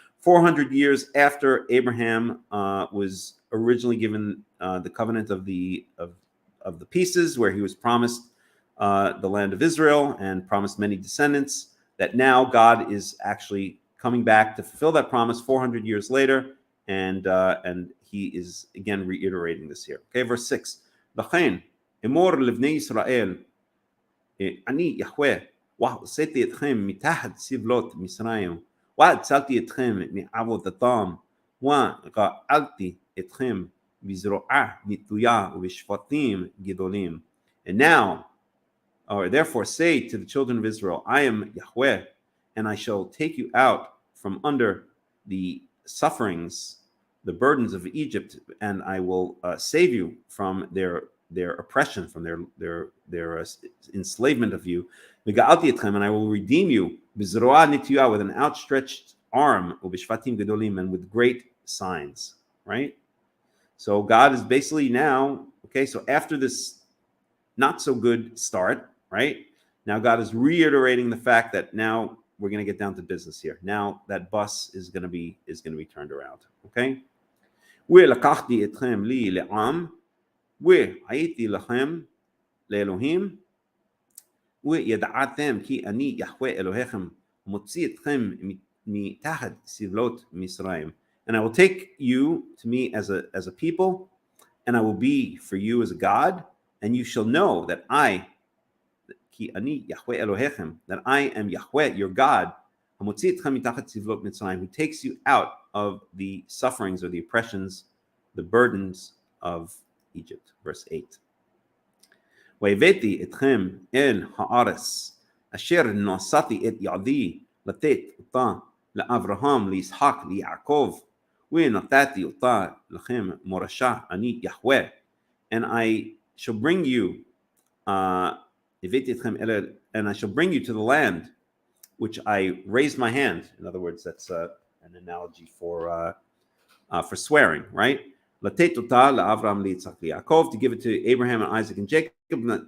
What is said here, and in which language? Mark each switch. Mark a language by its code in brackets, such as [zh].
[en] 400 years after Abraham was originally given the covenant of the pieces, where he was promised the land of Israel and promised many descendants, that now God is actually coming back to fulfill that promise 400 years later, and he is again reiterating this here. Okay, verse 6. [he] L'chein emor livnei Yisrael ani Yahweh והוצאתי אתכם מתחת סבלות מצרים והצלתי אתכם מעבודתם וגאלתי אתכם בזרועה נטויה ובשפטים גדולים. [en] And now, or therefore say to the children of Israel, I am Yahweh, and I shall take you out from under the sufferings, the burdens of Egypt, and I will save you from their oppression, from their enslavement of you. And I will redeem you with an outstretched arm, and with great signs. Right? So God is basically now, okay, so after this not so good start, right? Now God is reiterating the fact that now we're going to get down to business here. Now that bus is going to be turned around. Okay? [he] ולקחתי אתכם לי לעם והייתי לכם לאלוהים וידעתם כי אני יהוה אלוהיכם מוציא אתכם מתחת סבלות מצרים. [en] And I will take you to me as a people, and I will be for you as a God, and you shall know that I, [he] כי אני יהוה אלוהיכם, [en] that I am Yahweh, your God, [he] המוציא אתכם מתחת סבלות מצרים, [en] who takes you out of the sufferings or the oppressions, the burdens of Egypt. Verse 8. [he] והבאתי אתכם אל הארץ אשר נשאתי את ידי לתת אותה לאברהם, ליצחק, ליעקב, ונתתי אותה לכם מורשה, אני יהוה. [en] And I shall bring you, [he] הבאתי אתכם אל, [en] and I shall bring you to the land which I raised my hand. In other words, that's an analogy for swearing, right? [he] לתת אותה לאברהם, ליצחק, ליעקב, [en] to give it to Abraham and Isaac and Jacob.